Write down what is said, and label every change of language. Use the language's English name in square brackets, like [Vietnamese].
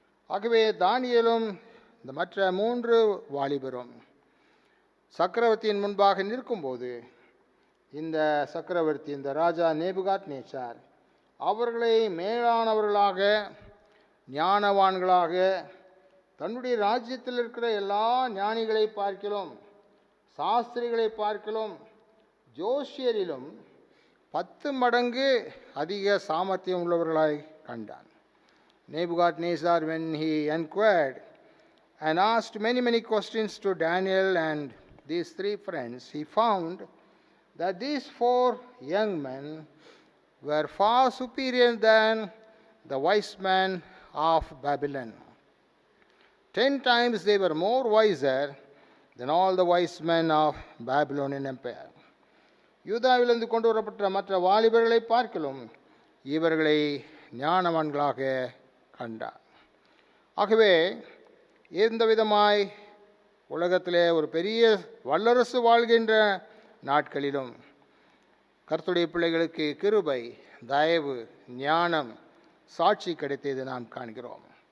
[Tamil] ஆகவே தானியேலும் இந்த மற்ற 3 வாலிபரும் சக்கரவர்த்தியின் முன்பாக நிற்கும்போது இந்த சக்கரவர்த்தி, இந்த ராஜா நேபுகாத்நேச்சார் அவர்களை மேலானவர்களாக, ஞானவான்களாக, தன்னுடைய ராஜ்யத்தில் இருக்கிற எல்லா ஞானிகளை பார்க்கிலும், சாஸ்திரிகளை பார்க்கிலும், ஜோசியரிலும் 10 மடங்கு அதிக சாமர்த்தியம் உள்ளவர்களாய் கண்டான். [English] Nebuchadnezzar, when he inquired and asked many questions to Daniel and these 3 friends, he found that these 4 young men were far superior than the wise men of Babylon. 10 times they were more wiser than all the wise men of Babylonian empire. [Tamil] யூதாவிலிருந்து கொண்டு வரப்பட்ட மற்ற வாலிபர்களை பார்க்கலும் இவர்களை ஞானவான்களாக கண்டார். ஆகவே இந்த விதமாய் உலகத்திலே ஒரு பெரிய வல்லரசு வாழ்கின்ற நாட்களிலும் கர்த்தருடைய பிள்ளைகளுக்கு கிருபை, தயவு, ஞானம், சாட்சி கிடைத்தது நாம் காண்கிறோம்.